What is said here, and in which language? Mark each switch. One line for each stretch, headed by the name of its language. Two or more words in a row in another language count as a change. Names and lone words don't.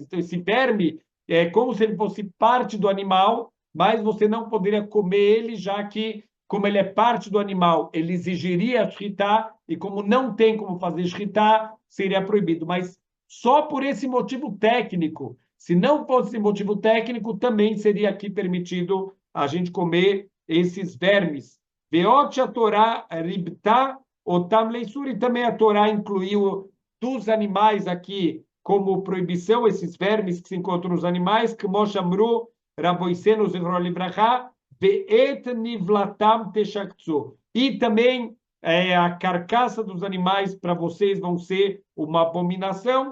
Portuguese: Então, esse verme é como se ele fosse parte do animal, mas você não poderia comer ele, já que, como ele é parte do animal, ele exigiria shritá, e como não tem como fazer shritá, seria proibido. Mas só por esse motivo técnico. Se não fosse esse motivo técnico, também seria aqui permitido a gente comer esses vermes.
Hebrew: ואת התורה ריבתה אותם לאיסור,
Portuguese: e também a Torá incluiu dos animais aqui como proibição, esses vermes que se encontram nos animais, que
Hebrew: מה שאמרו, רבותינו, זכרונם לברכה, ואת נבלתם תשקצו.
Portuguese: E também a carcaça dos animais para vocês vão ser uma abominação.